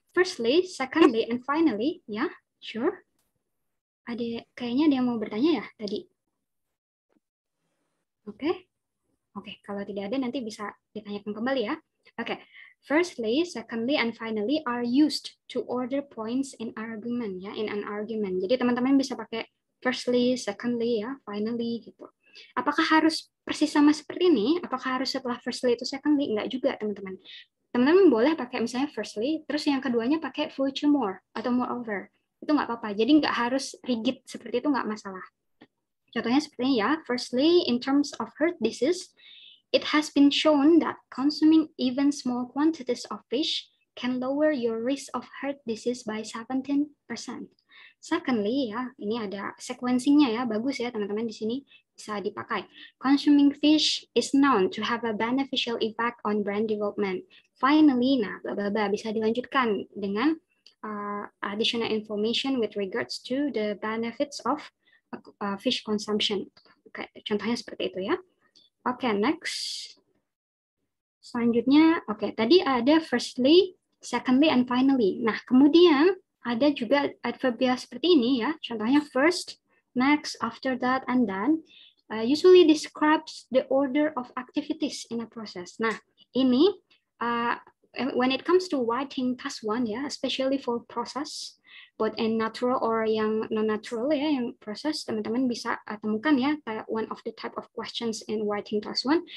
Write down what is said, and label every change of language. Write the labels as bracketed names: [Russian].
[English] Firstly, secondly, and finally, ya, sure. [Indonesian] Kayaknya ada yang mau bertanya ya tadi. Oke, kalau tidak ada nanti bisa ditanyakan kembali, ya. Oke. [English] Firstly, secondly, and finally are used to order points in argument, ya, in an argument. [Indonesian] Jadi teman-teman bisa pakai firstly, secondly, ya, finally, gitu. Apakah harus persis sama seperti ini? Apakah harus setelah firstly itu secondly? Enggak juga, teman-teman. Teman-teman boleh pakai misalnya firstly, terus yang keduanya pakai furthermore atau moreover. Itu nggak apa-apa. Jadi nggak harus rigid seperti itu, nggak masalah. Contohnya seperti ini, ya. [English] Firstly, in terms of heart disease, it has been shown that consuming even small quantities of fish can lower your risk of heart disease by 17%. [Indonesian] Secondly, ya, ini ada sequencingnya, ya, bagus ya teman-teman di sini bisa dipakai. [English] Consuming fish is known to have a beneficial effect on brain development. Finally, nah, bla bla bla, [Indonesian] bisa dilanjutkan dengan [English] additional information with regards to the benefits of fish consumption. [Indonesian] Oke, contohnya seperti itu, ya. Oke, next. Selanjutnya, tadi ada firstly, secondly, and finally. Nah, kemudian ada juga adverbial seperti ini, ya. [English] Contohnya first, next, after that, and then. Usually describes the order of activities in a process. Nah, ini when it comes to writing task 1, ya, especially for process, both in natural or yang non-natural, ya, yang proses, [Indonesian] teman-teman bisa temukan, [English] ya, one of the type of questions in writing task 1.